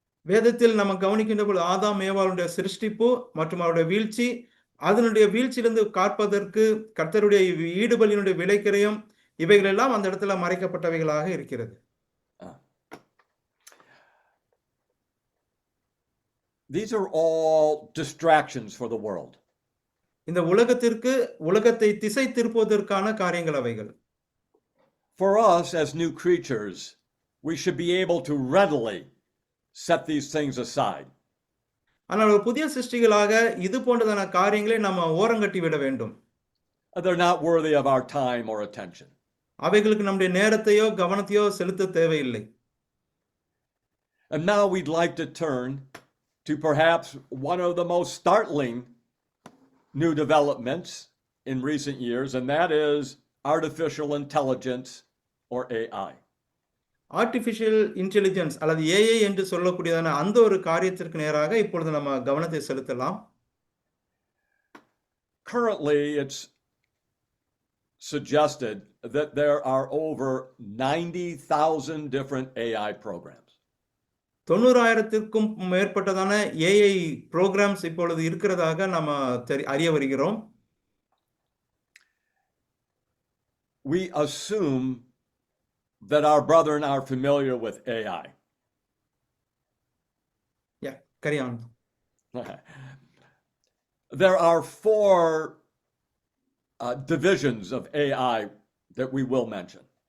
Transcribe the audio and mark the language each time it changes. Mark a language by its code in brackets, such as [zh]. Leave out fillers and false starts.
[ta] வேதத்தில் நம்ம கவனிக்கின்ற பொழுது ஆதாம் ஏவாளுடைய சிருஷ்டிப்பு மற்றும் அவருடைய வீழ்ச்சி, அதனுடைய வீழ்ச்சியிலிருந்து காப்பதற்கு கர்த்தருடைய ஈடுபலியினுடைய விலைக்கிரயம் இவைகள் எல்லாம் அந்த இடத்துல மறைக்கப்பட்டவைகளாக இருக்கிறது. [en] These are all distractions for the world. [ta] இந்த உலகத்தை திசை திருப்புவதற்கான காரியங்கள் அவைகள். [en] For us as new creatures, we should be able to readily set these things aside. [ta] ஆனால் ஒரு புதிய சிருஷ்டிகளாக இது போன்றதான காரியங்களை நம்ம ஓரங்கட்டி விட வேண்டும். [en] They're not worthy of our time or attention. [ta] அவைகளுக்கு நம்முடைய நேரத்தையோ கவனத்தையோ செலுத்த தேவையில்லை. [en] And now we'd like to turn to perhaps one of the most startling new developments in recent years, and that is artificial intelligence or AI. [ta] Artificial intelligence அல்லது AI என்று சொல்லக்கூடியதான அந்த ஒரு காரியத்திற்கு நேராக இப்பொழுது நம்ம கவனத்தை செலுத்தலாம். [en] Currently, it's suggested that there are over 90,000 different AI programs. [ta] 90,000க்கும் மேற்பட்டதான AI programs இப்பொழுது இருக்கிறதாக நம்ம அறிய வருகிறோம். [en] We assume that our brethren are familiar with AI. Yeah, carry on. There are four divisions of AI that we will mention.